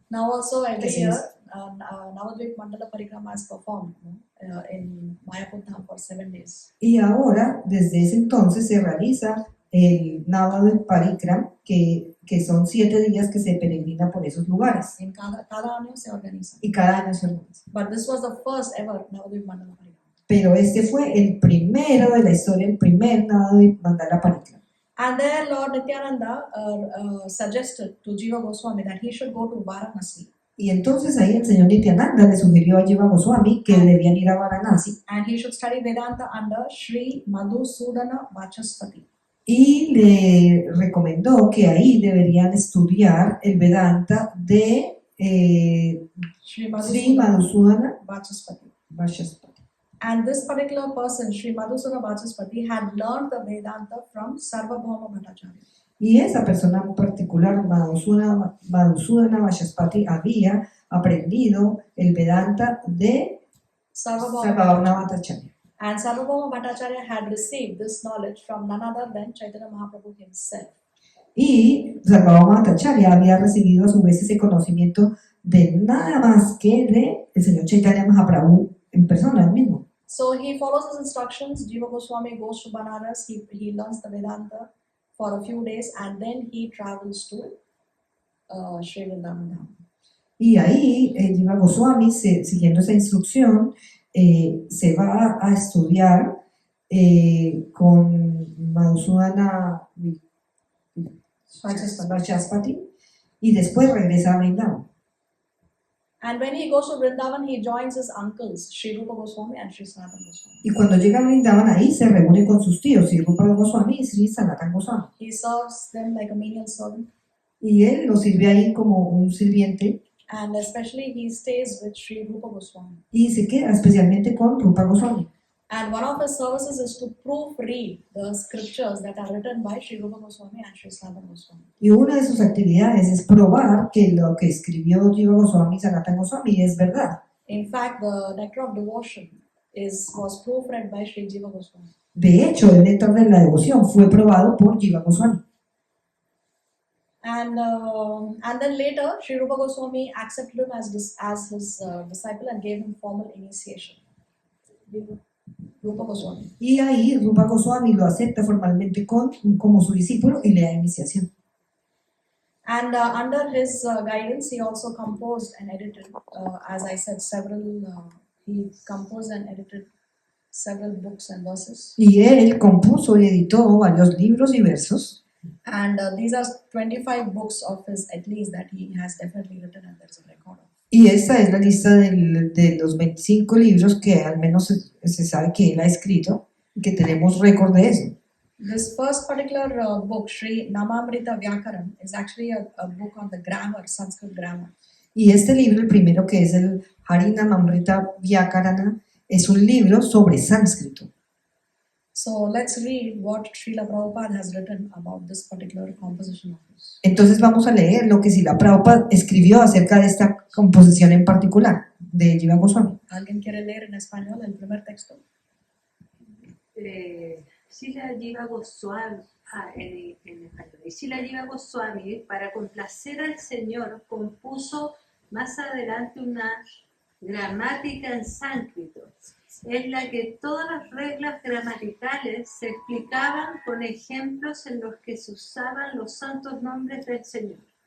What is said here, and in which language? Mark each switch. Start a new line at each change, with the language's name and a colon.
English: Now also every Yes, year, yes. Navadvip Mandala Parikrama is performed in Mayapur Dham for 7 days.
Spanish: Y ahora, desde ese entonces, se realiza el Navadvip Parikram, que son 7 días que se peregrina por esos lugares. In cada año se organiza. Y cada año se organiza.
English: But this was the first ever Navadvip Mandala Parikrama.
Spanish: Pero este fue el primero de la historia, el primer Navadvip Mandala Parikram.
English: And there Lord Nityananda suggested to Jiva Goswami that he should go to Varanasi
Spanish: Y entonces ahí el señor Nityananda le sugirió a Jiva Goswami que debían ir a Varanasi
English: and he should study Vedanta under Sri Madhusudana Vachaspati.
Spanish: y le recomendó que ahí deberían estudiar el Vedanta de Sri Sri Madhusudana Vachaspati. Vachaspati.
English: And this particular person, Sri Madhusudana Vachaspati, had learned the Vedanta from Sarvabhauma Bhattacharya.
Spanish: Y esa persona en particular, Madhusudana Vachaspati, había aprendido el Vedanta de Sarvabhauma. Sarvabhauma Bhattacharya.
English: And Sarvabhauma Bhattacharya had received this knowledge from none other than Chaitanya Mahaprabhu himself.
Spanish: Y Sarvabhauma Bhattacharya había recibido a su vez ese conocimiento de nada más que de el señor Chaitanya Mahaprabhu en persona, él mismo.
English: So he follows his instructions. Jiva Goswami goes to Banaras. He learns the Vedanta for a few days and then he travels to Sri Vrindavan Dham.
Spanish: Y ahí Jiva Goswami, siguiendo esa instrucción, se va a estudiar con Madhusudana Vachaspati y después regresa a Vrindavan.
English: And when he goes to Vrindavan, he joins his uncles, Sri Rupa Goswami and Sri Sanatana Goswami.
Spanish: Y cuando llega a Vrindavan, ahí se reúne con sus tíos, Sri Rupa Goswami y Sri Sanatana Goswami.
English: He serves them like a menial servant.
Spanish: Y él lo sirve ahí como un sirviente
English: And especially he stays with Sri Rupa Goswami.
Spanish: y se queda especialmente con Rupa Goswami.
English: And one of his services is to proofread the scriptures that are written by Sri Rupa Goswami and Sri Sanatana Goswami.
Spanish: Y una de sus actividades es probar que lo que escribió Jiva Goswami y Sanatana Goswami es verdad.
English: In fact, the Nectar of Devotion was proofread by Sri Jiva Goswami.
Spanish: De hecho, el néctar de la devoción fue probado por Jiva Goswami.
English: And then later, Sri Rupa Goswami accepted him as his disciple and gave him formal initiation.
Spanish: Rupa Goswami. Y ahí Rupa Goswami lo acepta formalmente como su discípulo y le da iniciación.
English: And under his guidance, he also composed and edited, as I said, he composed and edited several books and verses.
Spanish: Y él compuso y editó varios libros y versos.
English: And these are 25 books of his, at least, that he has definitely written, and there's a record of.
Spanish: Y esta es la lista de los 25 libros que al menos se sabe que él ha escrito y que tenemos récord de eso.
English: This first particular book, Sri Namamrita Vyakaran, is actually a book on the grammar, Sanskrit grammar.
Spanish: Y este libro, el primero, que es el Harinamamrita Vyakarana, es un libro sobre sánscrito.
English: So let's read what Srila Prabhupada has written about this particular composition of his.
Spanish: Entonces vamos a leer lo que Srila Prabhupada escribió acerca de esta composición en particular de Jiva Goswami. ¿Alguien quiere leer en español el primer texto? Srila Jiva Goswami, en español. Y Srila Jiva Goswami, para complacer al Señor, compuso más adelante una gramática en sánscrito, en la que todas las reglas gramaticales se explicaban con ejemplos en los que se usaban los santos nombres del Señor.